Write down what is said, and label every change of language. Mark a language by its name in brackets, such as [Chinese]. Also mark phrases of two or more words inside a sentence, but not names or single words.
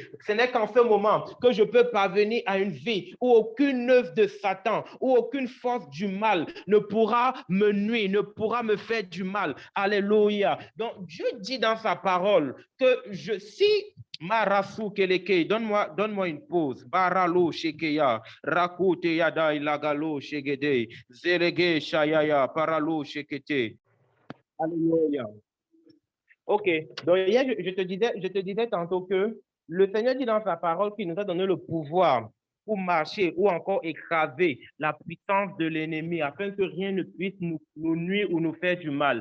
[French] Ce n'est qu'en ce moment que je peux parvenir à une vie où aucune œuvre de Satan, où aucune force du mal ne pourra me nuire, ne pourra me faire du mal. Alléluia. Donc, Dieu dit dans sa parole que si Marasu Keleke, donne-moi une pause. Baralo Shekeya, Rakute Yadai Lagalo Shegede, Zerege Shayaya, Paralo Shekete. Alléluia. Ok, donc hier, je te disais tantôt que le Seigneur dit dans sa parole qu'il nous a donné le pouvoir pour marcher ou encore écraser la puissance de l'ennemi afin que rien ne puisse nous nuire ou nous faire du mal.